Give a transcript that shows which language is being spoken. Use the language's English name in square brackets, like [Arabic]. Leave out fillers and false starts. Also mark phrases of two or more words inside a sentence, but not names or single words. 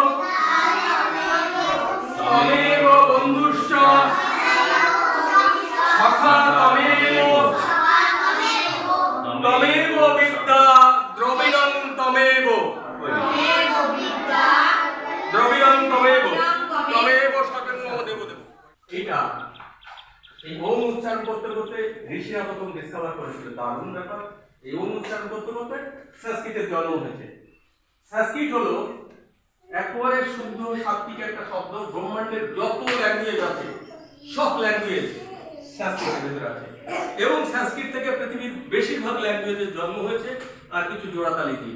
[Sanskrit] তমেব বন্ধুশ্চ সখা তমেব, তমেব বিদ্যা দ্রবিণং তমেব, দ্রবিণং তমেব, তমেব সর্বং মম দেব দেব। [Bangla] এইটা এই ওম উচ্চারণ করতে করতে ঋষিরা প্রথম ডিসকভার করেছিল। দারুণ ব্যাপার। এই ওম উচ্চারণ করতে করতে সংস্কৃতের জন্ম হয়েছে। সংস্কৃত হলো একেবারে শুদ্ধ সাত্বিক একটা শব্দ। ব্রহ্মাণ্ডের যত ল্যাঙ্গুয়েজ আছে সব ল্যাঙ্গুয়েজ সংস্কৃতের ভিতরে আছে, এবং সংস্কৃত থেকে পৃথিবীর বেশিরভাগ ল্যাঙ্গুয়েজের জন্ম হয়েছে, আর কিছু জোড়াতালি দিয়ে।